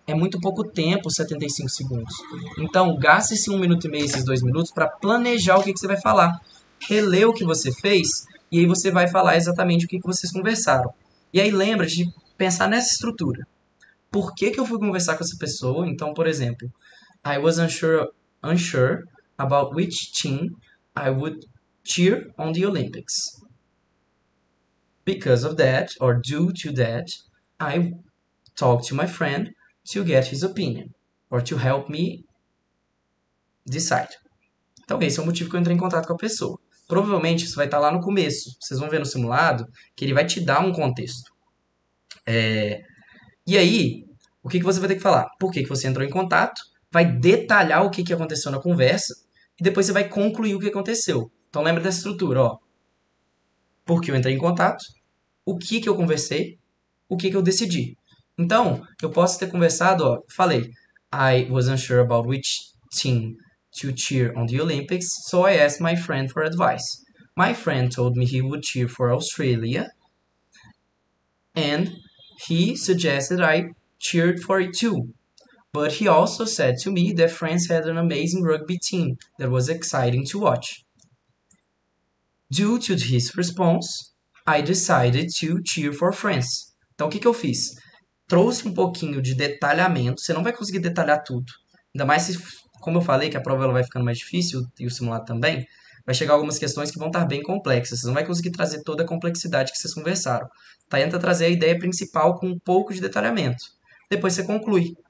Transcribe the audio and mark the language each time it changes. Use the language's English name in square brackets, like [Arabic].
[Portuguese] É muito pouco tempo, 75 segundos. Então, gaste esse 1 minuto e meio, esses 2 minutos, para planejar o que você vai falar. Reler o que você fez, e aí você vai falar exatamente o que vocês conversaram. E aí lembra de pensar nessa estrutura. Por que eu fui conversar com essa pessoa? Então, por exemplo, [English] I was unsure about which team I would cheer on the Olympics. Because of that, or due to that, I talked to my friend to get his opinion, or to help me decide. [Portuguese] Então, esse é o motivo que eu entrei em contato com a pessoa. Provavelmente isso vai estar lá no começo. Vocês vão ver no simulado que ele vai te dar um contexto. E aí, o que você vai ter que falar? Por que você entrou em contato? Vai detalhar o que aconteceu na conversa e depois você vai concluir o que aconteceu. Então, lembra dessa estrutura, ó. Por que eu entrei em contato? O que eu conversei? O que eu decidi? Então, eu posso ter conversado, ó, falei, [English] I was unsure about which team to cheer on the Olympics, so I asked my friend for advice. My friend told me he would cheer for Australia, and he suggested I cheered for it too. But he also said to me that France had an amazing rugby team that was exciting to watch. Due to his response, I decided to cheer for France. [Portuguese] Então, o que eu fiz? Trouxe um pouquinho de detalhamento. Você não vai conseguir detalhar tudo. Ainda mais se, como eu falei, que a prova ela vai ficando mais difícil, e o simulado também, vai chegar algumas questões que vão estar bem complexas. Você não vai conseguir trazer toda a complexidade que vocês conversaram. Tenta trazer a ideia principal com um pouco de detalhamento. Depois você conclui.